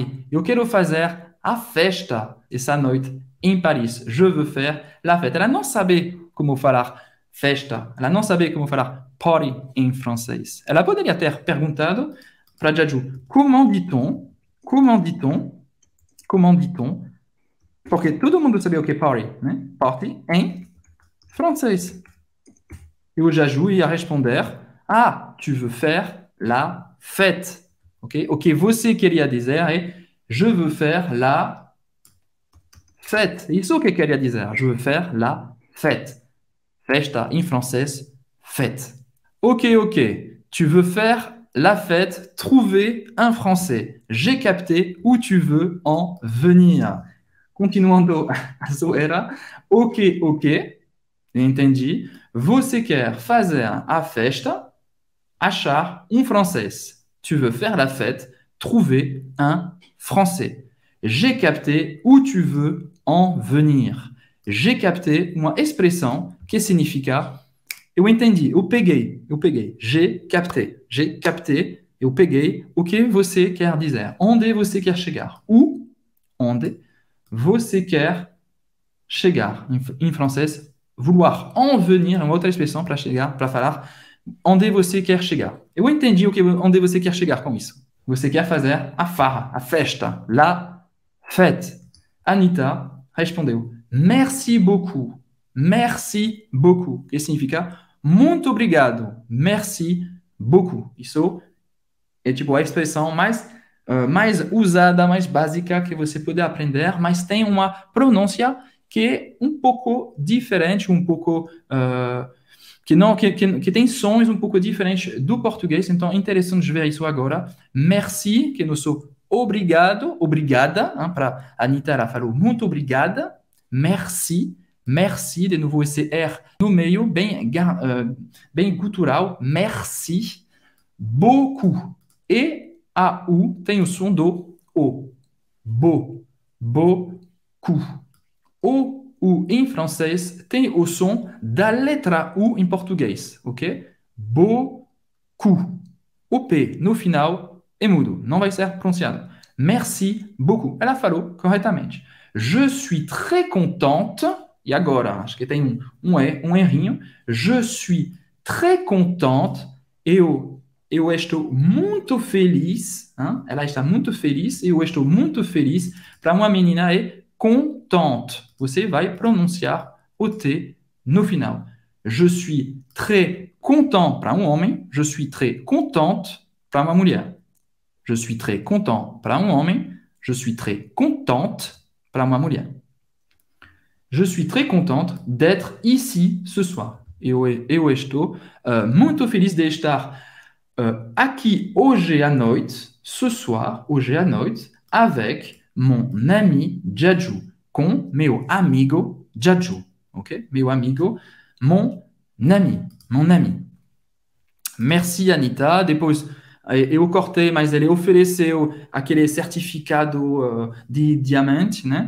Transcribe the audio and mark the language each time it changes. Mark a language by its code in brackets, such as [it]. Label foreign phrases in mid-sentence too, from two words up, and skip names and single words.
[pt] Eu quero fazer a festa essa noite em Paris. [fr] Je veux faire la fête. [pt] Ela não sabe como falar festa. Ela não sabe como falar party em francês. Ela poderia ter perguntado para Jaju, [fr] comment dit-on? Comment dit-on? Comment dit-on? [pt] Porque todo mundo sabia o que é party, né? Party em francês. E o Jaju ia responder, [fr] ah, tu veux faire la fête. [pt] Ok? O que você queria dizer é, [fr] je veux faire la fête. [pt] Isso que queria dizer, [fr] je veux faire la fête. [pt] Festa em francês, fête. Ok. [fr] Tu veux faire la fête, trouver un français. J'ai capté où tu veux en venir. [pt] Continuando a zoeira. Ok. Entendi. Você quer fazer a festa, achar francês. [fr] Tu veux faire la fête, trouver un français. J'ai capté où tu veux en venir. J'ai capté [pt] uma expressão que significa eu entendi, eu peguei. [fr] J'ai capté, [pt] eu peguei o que você quer dizer. Onde você quer chegar? Onde você quer chegar. Em francês, [fr] vouloir en venir [pt] é uma outra expressão para chegar, para falar onde você quer chegar. Eu entendi onde você quer chegar com isso. Você quer fazer a farra, a festa, [fr] la fête. [pt] Anitta respondeu, [fr] merci beaucoup, [pt] que significa muito obrigado, [fr] merci beaucoup. [pt] Isso é tipo a expressão mais usada, mais básica que você pode aprender, mas tem uma pronúncia que é um pouco diferente, um pouco que tem sons um pouco diferentes do português. Então, é interessante ver isso agora. Merci, que não sou obrigado, obrigada, para a Anitta, ela falou muito obrigada. Merci, de novo esse R no meio, bem gutural. [fr] Merci, beaucoup. [pt] E a U tem o som do O. Beaucoup. O U em francês tem o som da letra U em português, ok? Beaucoup. O P no final é mudo, não vai ser pronunciado. [fr] Merci beaucoup. [pt] Ela falou corretamente. [fr] Je suis très contente. [pt] E agora, acho que tem um errinho. [fr] Je suis très contente. [pt] Eu estou muito feliz. Ela está muito feliz. Eu estou muito feliz. Para uma menina é contente. Você vai pronunciar o T no final. [fr] Je suis très content [pt] para um homem. [fr] Je suis très contente [pt] para uma mulher. [fr] Je suis très content [pt] para um homem. [fr] Je suis très contente [pt] para uma mulher. [fr] Je suis très contente d'être ici ce soir. [pt] Eu estou muito feliz de estar aqui hoje à noite, [fr] ce soir, [pt] hoje à noite, [fr] avec mon ami Jaju, [pt] com meu amigo Jaju, ok? Meu amigo, [fr] mon ami. Merci, Anitta. [pt] Depois eu cortei, mas ele ofereceu aquele certificado de diamante, né?